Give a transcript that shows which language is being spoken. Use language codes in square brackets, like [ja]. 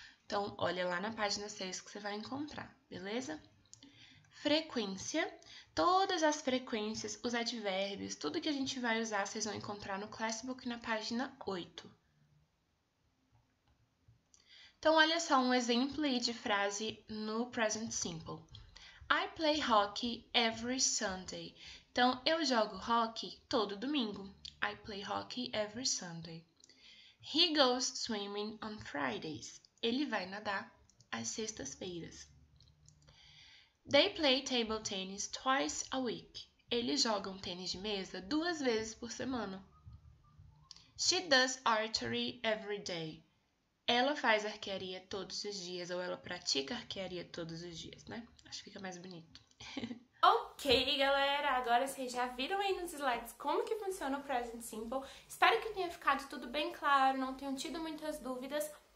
[pt] Então, olha lá na página 6 que você vai encontrar, beleza? Frequência. Todas as frequências, os advérbios, tudo que a gente vai usar, vocês vão encontrar no Classbook na página 8. Então, olha só um exemplo aí de frase no present simple. [en] I play hockey every Sunday. [pt] Então, eu jogo hockey todo domingo. [en] I play hockey every Sunday. He goes swimming on Fridays. [pt] Ele vai nadar às sextas-feiras. [en] They play table tennis twice a week. [pt] Eles jogam tênis de mesa 2 vezes por semana. [en] She does archery every day. [pt] Ela faz arquearia todos os dias, ou ela pratica arquearia todos os dias, né? Acho que fica mais bonito. Ok, galera, agora vocês já viram aí nos slides como que funciona o present simple. Espero que tenha ficado tudo bem claro, não tenham tido muitas dúvidas.